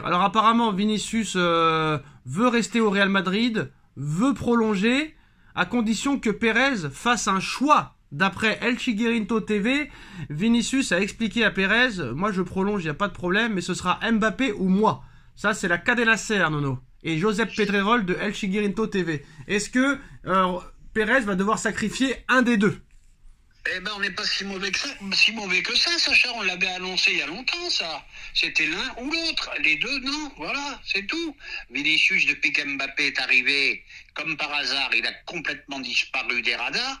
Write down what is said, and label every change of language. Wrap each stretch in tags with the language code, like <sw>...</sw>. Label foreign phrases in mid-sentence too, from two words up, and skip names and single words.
<fr>Alors apparemment Vinicius veut rester au Real Madrid, veut prolonger, à condition que Pérez fasse un choix. D'après El Chiguerinto TV, Vinicius a expliqué à Pérez, moi je prolonge, il n'y a pas de problème, mais ce sera Mbappé ou moi. Ça c'est la Cadena Ser, Nono. Et Josep Pedrerol de El Chiguerinto TV. Est-ce que Pérez va devoir sacrifier un des deux? Eh ben, on n'est pas si mauvais que ça, Sacha. On l'avait annoncé il y a longtemps, ça. C'était l'un ou l'autre. Les deux, non. Voilà, c'est tout. Vinicius, depuis qu'Mbappé est arrivé, comme par hasard, il a complètement disparu des radars.</fr>